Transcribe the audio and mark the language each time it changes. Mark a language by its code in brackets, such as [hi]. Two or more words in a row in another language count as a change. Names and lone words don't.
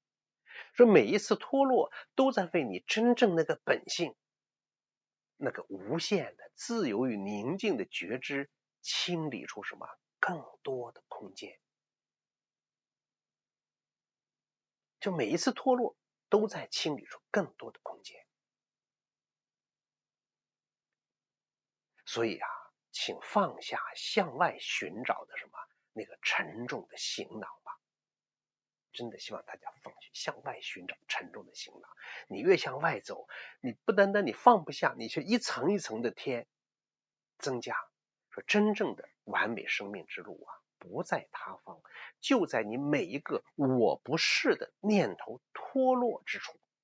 [zh] 說每一次脫落都在為你真正那個本性，那個無限的自由與寧靜的覺知清理出什麼更多的空間。就每一次脫落都在清理出更多的空間。所以啊，請放下向外尋找的什麼那個沉重的行囊吧。真的希望大家放下向外尋找沉重的行囊。你越向外走，你不單單你放不下，你卻一層一層的添增加。說真正的完美生命之路啊，不在他方，就在你每一個我不是的念頭脫落之處。